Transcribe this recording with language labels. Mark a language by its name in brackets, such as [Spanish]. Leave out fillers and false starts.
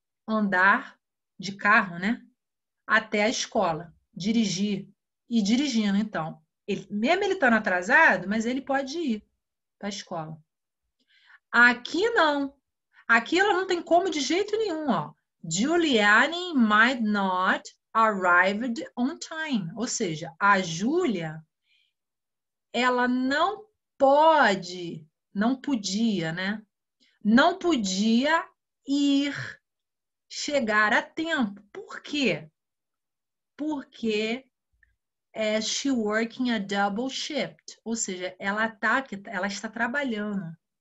[Portuguese] Andar de carro, né? Até a escola, dirigir e dirigindo, então. Mesmo ele estando atrasado, mas ele pode ir para a escola. Aqui não. Aqui ela não tem como de jeito nenhum, ó. [English] Juliane might not arrived on time. [Portuguese] Ou seja, a Júlia, ela não pode, não podia, né? Não podia chegar a tempo. Por quê? Porque [English] she working a double shift, [Portuguese] ou seja, ela está trabalhando.